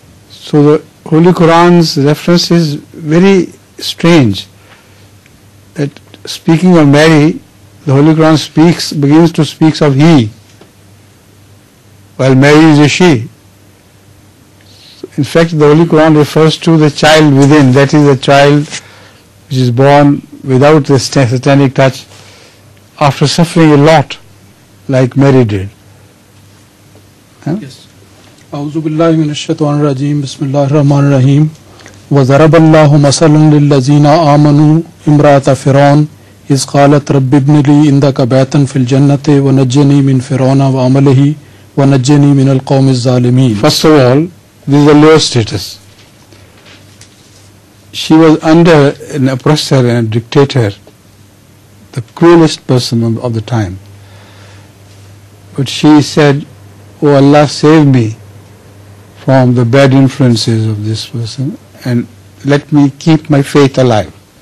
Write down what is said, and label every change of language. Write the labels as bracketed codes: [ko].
[en] So the Holy Quran's reference is very strange, that speaking of Mary, the Holy Quran begins to speak of he, while Mary is a she. In fact, the Holy Quran refers to the child within, that is the child which is born without the satanic touch, after suffering a lot, like Mary did. Yes. [ar] أعوذ بالله من الشيطان الرجيم بسم الله الرحمن الرحيم وضرب الله مثلا للذين آمنوا امرأة فرعون إذ قالت رب ابن لي عندك بيتا في الجنة ونجني من فرعون وعمله ونجني من القوم الظالمين. [en] First of all, this is the lower status. She was under an oppressor and a dictator, the cruelest person of the time. But she said, "Oh Allah, save me from the bad influences of this person and let me keep my faith alive."